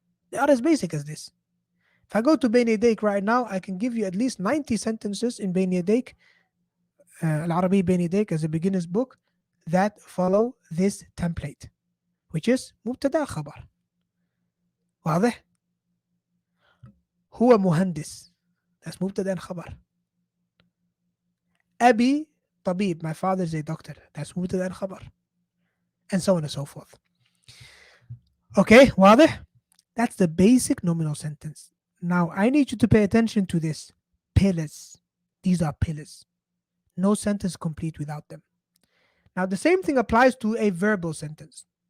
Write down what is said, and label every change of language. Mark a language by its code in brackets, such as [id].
[en] They are as basic as this. If I go to بين يديك right now, I can give you at least 90 sentences in بين يديك, العربي بين يديك, as a beginner's book that follow this template, which is مبتدا خبر. [ar] واضح؟ هو مهندس. [en] That's مبتدا خبر. [ar] أبي طبيب. [en] My father is a doctor. That's مبتدا خبر. And so on and so forth. Okay, واضح? That's the basic nominal sentence. Now, I need you to pay attention to this. Pillars. These are pillars. No sentence complete without them. Now, the same thing applies to a verbal sentence.